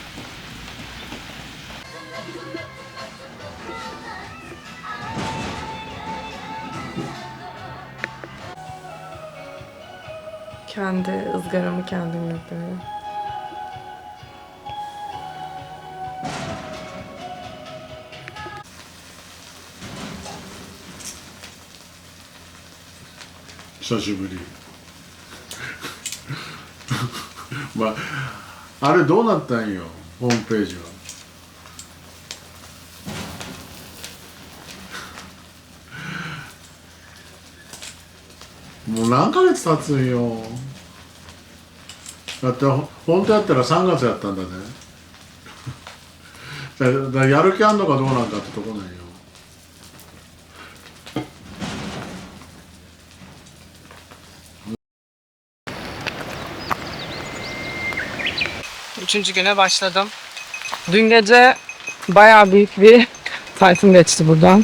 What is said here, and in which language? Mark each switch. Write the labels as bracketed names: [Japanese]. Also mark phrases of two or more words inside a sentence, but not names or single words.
[Turkish] Kendi ızgaramı kendim yapıyorum. Şaşırtıcı. [Japanese] まあ、あれどうなったんよ、ホームページは。もう何ヶ月経つんよ。だって本当やったら3月やったんだね。だやる気あんのかどうなんかってとこなんよ。 [Turkish] Üçüncü güne başladım. Dün gece bayağı büyük bir tayfun geçti buradan.